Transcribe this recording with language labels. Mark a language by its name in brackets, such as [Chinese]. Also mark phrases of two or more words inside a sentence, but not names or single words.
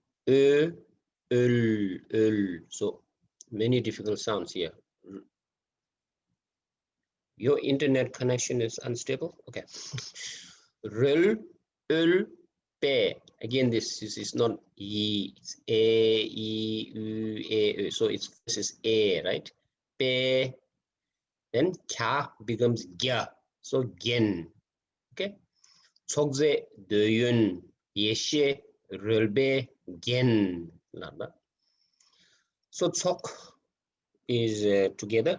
[English] So many difficult sounds here. Your internet connection is unstable. [Tibetan] Okay. Rul, pe. [English] Again, this is not e, it's a, e, u, a. So this is a, right? Pe. Then kya becomes gya. So gen. Okay. [Tibetan] Chokze deyun, yeshe, rulbe, gen. [English] So chok is together.